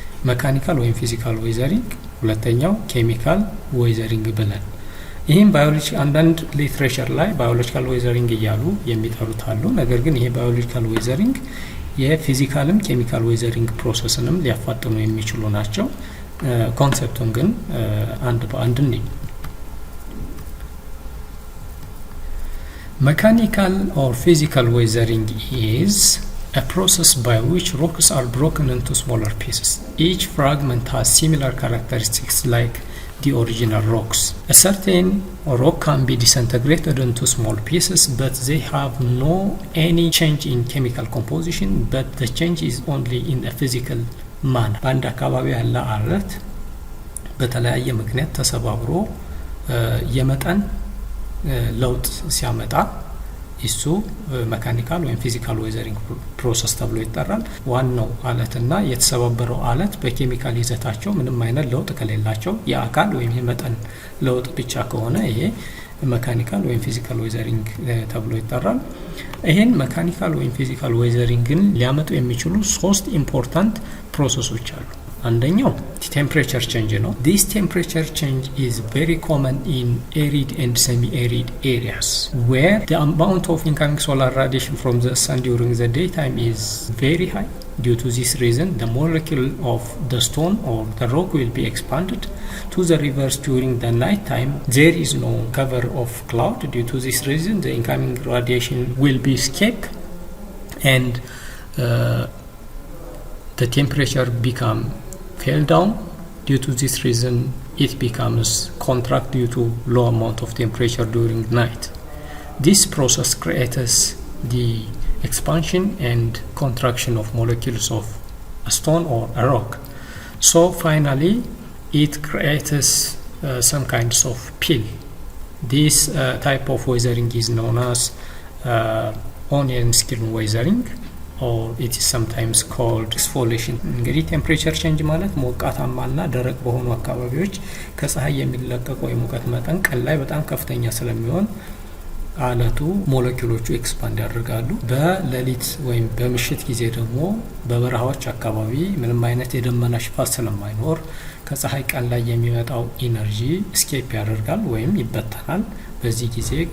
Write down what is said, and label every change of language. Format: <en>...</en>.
<am>መካኒካል ወይም ፊዚካል ዌዘሪንግ፣ ሁለተኛው ኬሚካል ዌዘሪንግ ብለን ይህም ባዮሎጂ አንዳንድ ሊትሬቸር ላይ ባዮሎጂካል ዌዘሪንግ እያሉ የሚጠሩት አሉ። ነገር ግን ይሄ ባዮሎጂካል ዌዘሪንግ የፊዚካልም ኬሚካል ዌዘሪንግ ፕሮሰስንም ሊያፋጥኑ የሚችሉ ናቸው። ኮንሰፕቱን ግን አንድ በአንድ እንይ። መካኒካል ኦር ፊዚካል ዌዘሪንግ ኢዝ</am> <en>a process by which rocks are broken into smaller pieces. Each fragment has similar characteristics like the original rocks. A certain rock can be disintegrated into small pieces, but they have no any change in chemical composition, but the change is only in a physical manner.</en> <am>በአንድ አካባቢ ያለ አለት በተለያየ ምክንያት ተሰባብሮ የመጠን ለውጥ ሲያመጣ እሱ መካኒካል ወይም ፊዚካል ዌዘሪንግ ፕሮሰስ ተብሎ ይጠራል። ዋናው አለትና የተሰባበረው አለት በኬሚካል ይዘታቸው ምንም አይነት ለውጥ ከሌላቸው የአካል ወይም የመጠን ለውጥ ብቻ ከሆነ ይሄ መካኒካል ወይም ፊዚካል ዌዘሪንግ ተብሎ ይጠራል። ይሄን መካኒካል ወይም ፊዚካል ዌዘሪንግን ሊያመጡ የሚችሉ ሶስት ኢምፖርታንት ፕሮሰሶች አሉ። አንደኛው ቴምፕሬቸር ቼንጅ ነው።</am> <en>this temperature change is very common in arid and semi-arid areas where the amount of incoming solar radiation from the sun during the daytime is very high. Due to this reason, the molecule of the stone or the rock will be expanded. To the reverse, during the night time, there is no cover of cloud. Due to this reason, the incoming radiation will be escaped and the temperature become fell down. Due to this reason, it becomes contract due to low amount of temperature during night. This process creates the expansion and contraction of molecules of a stone or a rock. So finally, it creates some kinds of peel. This type of weathering is known as onion skin weathering, or it is sometimes called exfoliation.</en> <am>እንግዲህ ቴምፕሬቸር ቼንጅ ማለት ሞቃታማና ደረቅ በሆኑ አካባቢዎች ከፀሐይ የሚለቀቀው የሙቀት መጠን ቀን ላይ በጣም ከፍተኛ ስለሚሆን አለቱ ሞለኪውሎቹ ኤክስፓንድ ያደርጋሉ። በሌሊት ወይም በምሽት ጊዜ ደግሞ በበረሃዎች አካባቢ ምንም አይነት የደመና ሽፋን ስለማይኖር ከፀሐይ ቀን ላይ የሚመጣው ኢነርጂ ስኬፕ ያደርጋል ወይም ይበተናል። በዚህ ጊዜ</am>